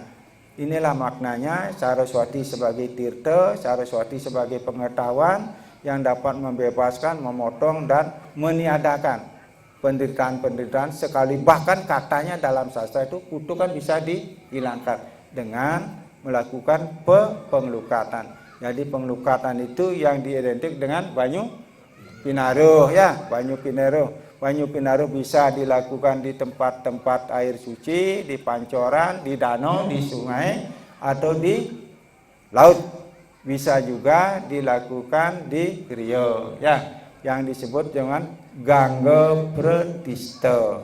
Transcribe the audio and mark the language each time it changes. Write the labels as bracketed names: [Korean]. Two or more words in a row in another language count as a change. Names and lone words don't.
[Indonesian] Inilah maknanya Saraswati sebagai tirta, Saraswati sebagai pengetahuan yang dapat membebaskan, memotong dan meniadakan penderitaan-penderitaan sekali. Bahkan katanya dalam sastra itu kutukan bisa dihilangkan dengan melakukan pengelukatan. Jadi pengelukatan itu yang diidentik dengan banyu pinaruh, ya, banyu pinaruh. Banyu pinaruh bisa dilakukan di tempat-tempat air suci, di pancoran, di danau, di sungai, atau di laut. Bisa juga dilakukan di griya, ya, yang disebut dengan gangga pratista.